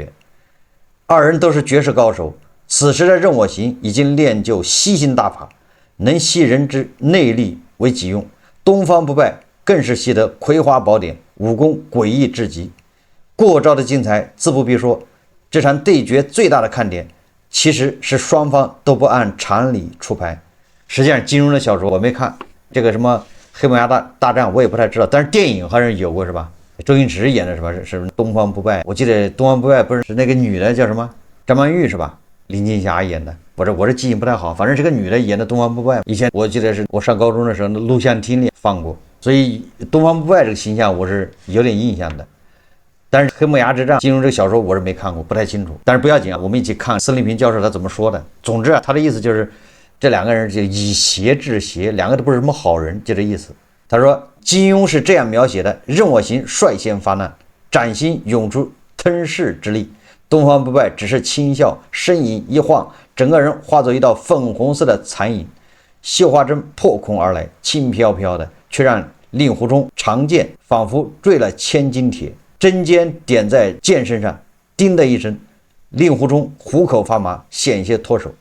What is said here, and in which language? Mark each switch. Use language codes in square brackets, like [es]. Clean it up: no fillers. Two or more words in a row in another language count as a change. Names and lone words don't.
[zh] 二人都是絕世高手，此時的任我行已經練就吸星大法，能吸人之內力為己用，東方不敗更是習得葵花寶典，武功詭異至極，過招的精彩自不必說。這場對決最大的看點其實是雙方都不按常理出牌。實際上金庸的小說我沒看，這個什麼黑木崖大戰我也不太知道，但是電影好像有過是吧？周星馳演的是吧？是東方不敗，我記得東方不敗不是那個女的叫什麼張曼玉是吧？林青霞演的，我這記憶不太好，反正這個女的演的東方不敗，以前我記得是我上高中的時候錄像廳裡放過，所以東方不敗這個形象我是有點印象的。但是黑木崖之戰金庸這個小說我是沒看過，不太清楚，但是不要緊啊，我們一起看孫立平教授他怎麼說的。總之啊，他的意思就是這兩個人就以邪制邪，兩個都不是什麼好人，就這意思。他說金庸是這樣描寫的，任我行率先發難，嶄新湧出吞噬之力，東方不敗只是輕笑，身影一晃，整個人化作一道粉紅色的殘影，繡花針破空而來，輕飄飄的，卻讓令狐沖長劍仿佛墜了千斤鐵，針尖點在劍身上，叮的一聲，令狐沖虎口發麻，險些脫手。